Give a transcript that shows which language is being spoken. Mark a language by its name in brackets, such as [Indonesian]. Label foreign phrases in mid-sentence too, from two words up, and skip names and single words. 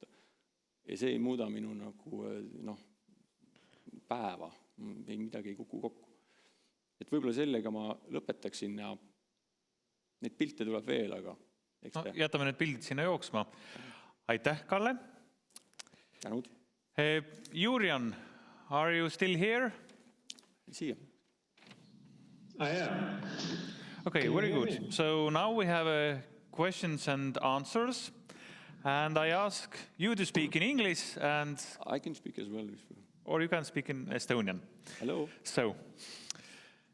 [Estonian] Ja see ei muuda minu nagu, päeva, midagi ei kuku kokku. Et võib-olla sellega ma lõpetaksin ja neid pilte tuleb veel, aga jätame need pildid sinna jooksma. Aitäh, Kalle! Tänud! Juriaan, [English] are you still here? See you. I am. Okay, very good. So now we have questions and answers. And I ask you to speak in English and... I can speak as well. Or you can speak in Estonian.